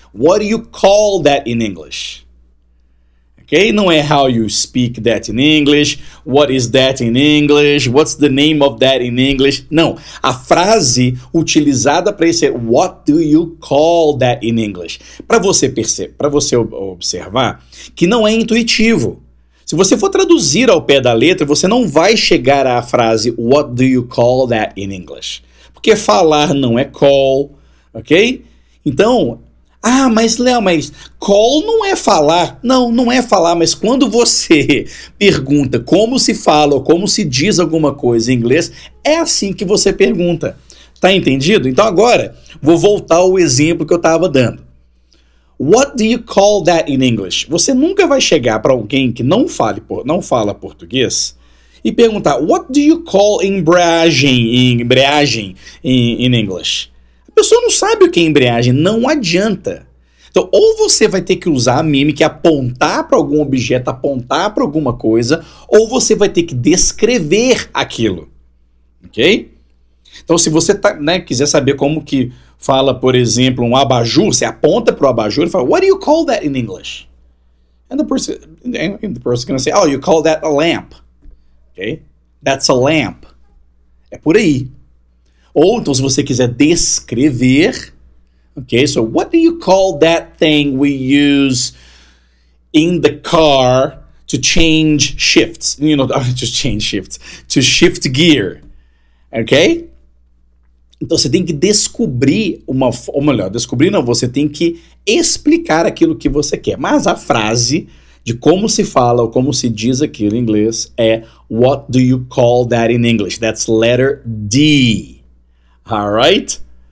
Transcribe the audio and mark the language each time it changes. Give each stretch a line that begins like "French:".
English: What do you call that in English? Ok?
Portuguese: Não é
English: how you speak that in English, what is that in English, what's the name of that in English.
Portuguese: Não, a frase utilizada para isso é
English: what do you call that in English?
Portuguese: Para você observar que não é intuitivo. Se você for traduzir ao pé da letra, você não vai chegar à frase
English: what do you call that in English?
Portuguese: Porque falar não é call, ok? Então, mas Léo, call não é falar. Não é falar, mas quando você pergunta como se fala ou como se diz alguma coisa em inglês, é assim que você pergunta. Tá entendido? Então agora, vou voltar ao exemplo que eu estava dando.
English: What do you call that in English?
Portuguese: Você nunca vai chegar para alguém que não fala português e perguntar
English: What do you call
Portuguese: embreagem
English: in English?
Portuguese: A pessoa não sabe o que é embreagem, não adianta. Então, ou você vai ter que usar a mímica, apontar para algum objeto, apontar para alguma coisa, ou você vai ter que descrever aquilo, ok? Então, se você quiser saber como que fala, por exemplo, um abajur, você aponta para o abajur e fala,
English: what do you call that in English? And the person gonna say, oh, you call that a lamp. Okay? That's a lamp.
Portuguese: É por aí. Ou, então, se você quiser descrever, ok?
English: So, what do you call that thing we use in the car to change shifts? You know, to change shifts. To shift gear. Ok?
Portuguese: Então, você tem que descobrir ou melhor, descobrir não, você tem que explicar aquilo que você quer. Mas a frase de como se fala ou como se diz aquilo em inglês é
English: what do you call that in English? That's letter D. Alright?